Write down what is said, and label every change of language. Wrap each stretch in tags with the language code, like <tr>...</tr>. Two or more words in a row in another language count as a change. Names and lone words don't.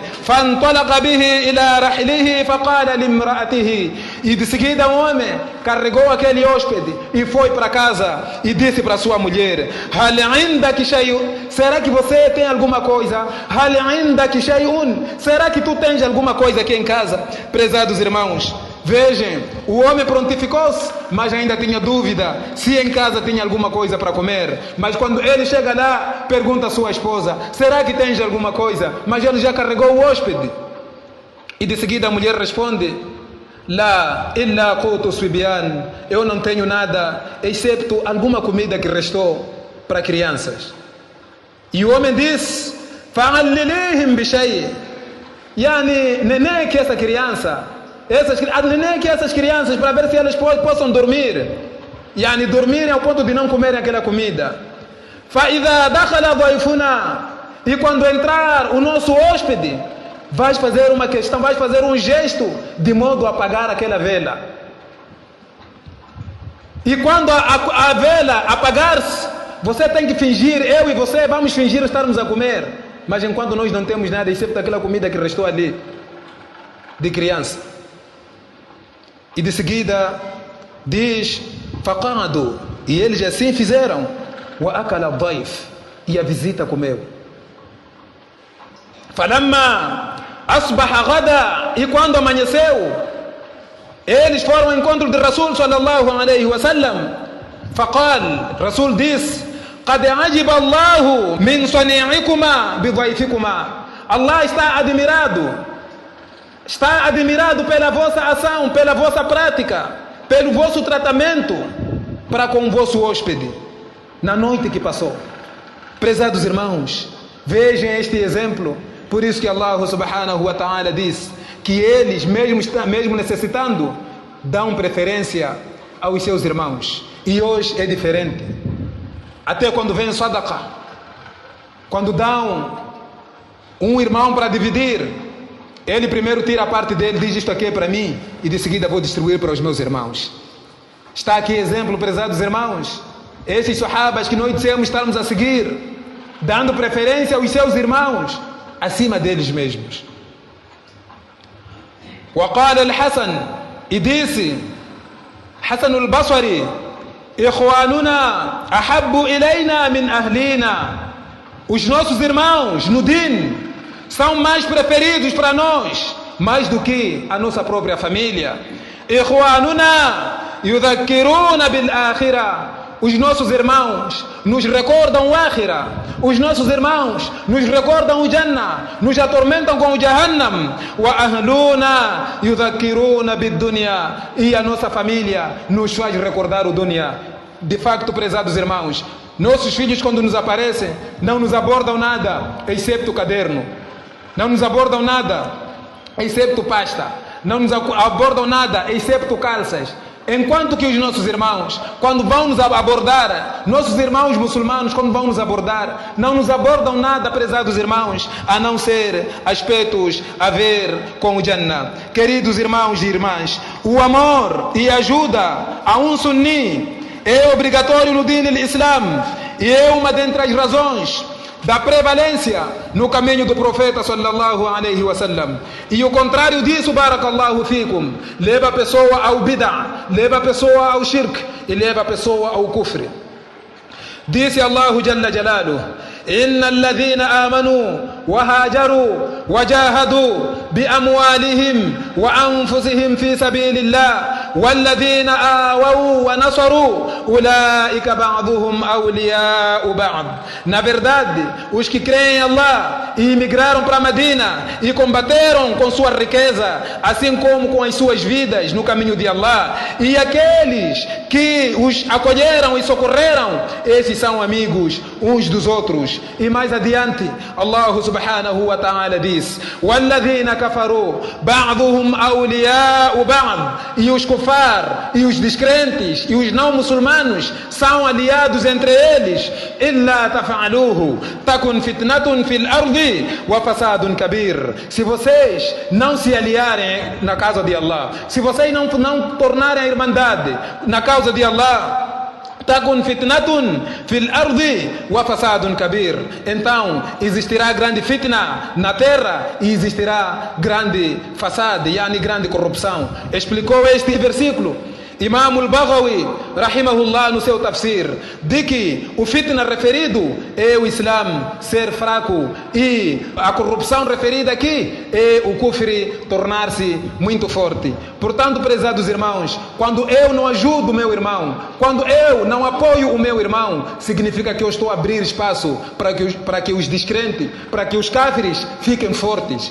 <ar>فانطلق به إلى رحله فقال لامرأته.</ar> <pt>E de seguida o homem carregou aquele hóspede e foi para casa e disse para sua mulher:</pt> <ar>هل عندك شيء,</ar> <pt>será que você tem alguma coisa?</pt> <ar>هل عندك شيء,</ar> <pt>será que tu tens alguma coisa aqui em casa? Prezados irmãos, vejam, o homem prontificou-se, mas ainda tinha dúvida se em casa tinha alguma coisa para comer. Mas quando ele chega lá, pergunta à sua esposa: será que tens alguma coisa? Mas ele já carregou o hóspede. E de seguida a mulher responde:</pt> <ar>لا إلا قوت صبيان,</ar> <pt>eu não tenho nada excepto alguma comida que restou para crianças. E o homem diz:</pt> <ar>فعلليهم بشيء',</ar> <pt>Yani, neném que essa criança, neném que essas crianças, para ver se elas possam dormir. Yani, dormirem ao ponto de não comerem aquela comida.</pt> <ar>فَإِذَا دَخَلَ ضَيْفُنَا.</ar> <pt>E quando entrar o nosso hóspede, vais fazer uma questão, vais fazer um gesto de modo a apagar aquela vela. E quando a vela apagar-se, você tem que fingir, eu e você vamos fingir estarmos a comer. Mas enquanto nós não temos nada, exceto aquela comida que restou ali, de criança. E de seguida, diz, فَقَعَدُوا. E eles assim fizeram.</pt> <ar>وَأَكَلَ الضَّيْفُ.</ar> <pt>E a visita comeu.</pt> <ar>فَلَمَّا أَصْبَحَ غَدًا.</ar> <pt>E quando amanheceu, eles foram ao encontro de Rasul</pt> <ar>صلى الله عليه وسلم. فقال, Rasul disse, قد عجب الله من صنيعكما بضيفكما.</ar> <pt>Allah está admirado pela vossa ação, pela vossa prática, pelo vosso tratamento para com o vosso hóspede na noite que passou. Prezados irmãos, vejam este exemplo. Por isso que Allah</pt> <ar>سبحانه وتعالى</ar> <pt>diz que eles, mesmo necessitando, dão preferência aos seus irmãos. E hoje é diferente. Até quando vem sadaqa, quando dão um irmão para dividir, ele primeiro tira a parte dele, diz isto aqui é para mim, e de seguida vou distribuir para os meus irmãos. Está aqui exemplo, prezados irmãos. Esses sahabas que nós dissemos estarmos a seguir, dando preferência aos seus irmãos acima deles mesmos.</pt> <ar>وقال الحسن,</ar> <pt>e disse</pt> <ar>Hasan al-Basri, إخواننا أحب إلينا من أهلنا.</ar> <pt>Os nossos irmãos no din são mais preferidos para nós, mais do que a nossa própria família.</pt> <ar>إخواننا يذكرون بالآخرة.</ar> <pt>Os nossos irmãos nos recordam o Akhira. Os nossos irmãos nos recordam o Jannah, nos atormentam com o Jahannam.</pt> <ar>وأهلنا يذكرون بالدنيا.</ar> <pt>E a nossa família nos faz recordar o dunya. De facto, prezados irmãos, nossos filhos quando nos aparecem não nos abordam nada, excepto caderno. Não nos abordam nada, excepto pasta. Não nos abordam nada, excepto calças. Enquanto que os nossos irmãos, quando vão nos abordar, nossos irmãos muçulmanos, quando vão nos abordar, não nos abordam nada, prezados irmãos, a não ser aspectos a ver com o Jannah. Queridos irmãos e irmãs, o amor e ajuda a um sunni é obrigatório no</pt> <ar>دين الإسلام</ar> <pt>e é uma dentre as razões da prevalência no caminho do profeta</pt> <ar>صلى الله عليه وسلم.</ar> <pt>E o contrário disso,</pt> <ar>بارك الله فيكم,</ar> <pt>leva a pessoa ao bid'ah, leva a pessoa ao shirk e leva a pessoa ao kufr.</pt> <ar>Disse Allah جل جلاله: إن الذين آمنوا وهاجروا وجاهدوا بأموالهم وأنفسهم في سبيل الله والذين آووا ونصروا أولئك بعضهم أولياء بعض.</ar> <pt>Na verdade, os que creem em Allah e imigraram para Medina e combateram com sua riqueza, assim como com as suas vidas no caminho de Allah, e aqueles que os acolheram e socorreram, esses são amigos uns dos outros. E mais adiante,</pt> <ar>Allah سبحانه وتعالى diz: وَالَّذِينَ كَفَرُوا بَعْضُهُمْ أَوْلِيَاءُ بَعْضٍ.</ar> <pt>E os kufar, e os descrentes, e os não muçulmanos são aliados entre eles.</pt> <ar>إِلَّا تَفْعَلُوهُ تَكُنْ فِتْنَةٌ فِي الْأَرْضِ وَفَسَادٌ كَبِيرٌ.</ar> <pt>Se vocês não se aliarem na causa de Allah, se vocês não tornarem a irmandade na causa de Allah,</pt> <ar>تكن فتنة في الأرض وفساد كبير.</ar> <pt>Então existirá grande fitna na terra e existirá grande</pt> <ar>فساد يعني</ar> <pt>grande corrupção. Explicou este versículo Imam al-Baghawi, rahimahullah, no seu tafsir, de que o fitna referido é o Islam ser fraco e a corrupção referida aqui é o kufri tornar-se muito forte. Portanto, prezados irmãos, quando eu não ajudo o meu irmão, quando eu não apoio o meu irmão, significa que eu estou a abrir espaço para que os descrentes, para que os kafirs fiquem fortes.</pt>